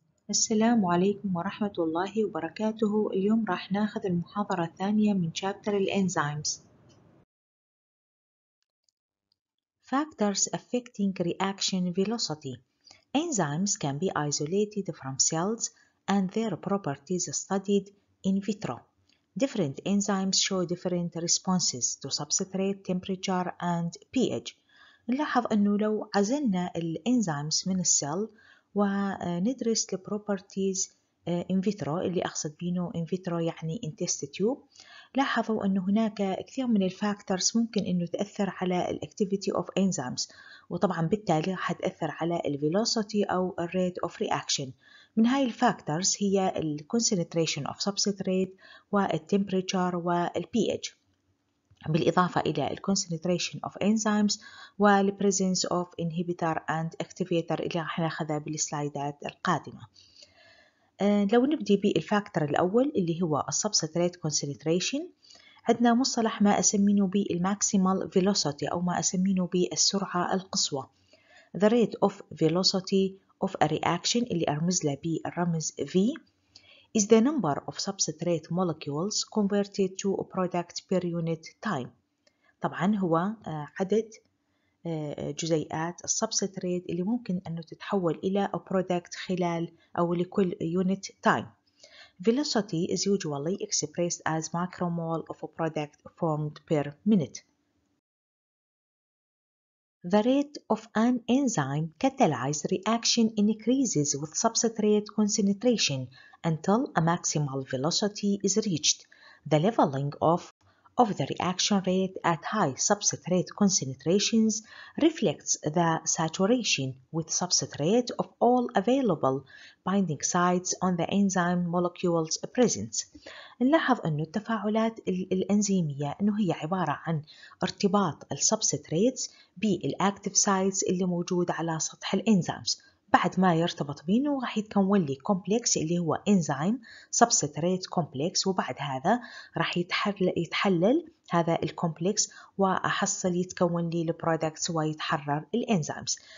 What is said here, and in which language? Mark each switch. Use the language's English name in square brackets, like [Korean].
[Arabic] السلام عليكم ورحمة الله وبركاته. اليوم راح ناخذ المحاضرة الثانية من شابتر الإنزيمز. [English] Factors affecting reaction velocity. Enzymes can be isolated from cells and their properties studied in vitro. Different enzymes show different responses to substrate temperature and pH. [Arabic] نلاحظ أنه لو عزلنا الإنزيمز من السيل وندرس البروبرتيز in vitro، اللي أقصد بينه in vitro يعني [English] in test tube، [Arabic] لاحظوا أنه هناك كثير من الفاكتورز ممكن أنه تأثر على [English] الأكتيفيتي of enzymes, [Arabic] وطبعا بالتالي راح تأثر على الفيلوسيتي أو [English] الريت of reaction. [Arabic] من هاي الفاكتورز هي [English] الكونسنتريشن of substrate [Arabic] والتمبريتشر والبي اتش، بالإضافة إلى [English] الكونسنتريشن of enzymes والبريزنس of inhibitor and activator [Arabic] اللي راح ناخذها بالسلايدات القادمة. لو نبدي بالفاكتور الأول اللي هو السبستريت كونسنتريشن، عندنا مصطلح ما أسمينه بالماكسيمال فيلوسيتي أو ما أسمينه بالسرعة القصوى. [English] The rate of velocity of a reaction [Arabic] اللي أرمز له بالرمز [English] V is the number of substrate molecules converted to a product per unit time. [Arabic] طبعا هو عدد جزيئات السبستريت اللي ممكن أنه تتحول إلى a product خلال أو لكل unit time. [English] Velocity is usually expressed as micromole of a product formed per minute. The rate of an enzyme catalyzed reaction increases with substrate concentration until a maximal velocity is reached. The leveling off of the reaction rate at high substrate concentrations reflects the saturation with substrate of all available binding sites on the enzyme molecules present. [Arabic] نلاحظ أنه التفاعلات الأنزيمية أنه هي عبارة عن ارتباط السبستريتس بالأكتيف سايتس اللي موجود على سطح الإنزيمز. بعد ما يرتبط بينه راح يتكون لي كومبلكس اللي هو [English] enzyme substrate complex, [Arabic] وبعد هذا راح يتحلل هذا الكومبلكس وأحصل يتكون لي البرودكتس ويتحرر الإنزيمز.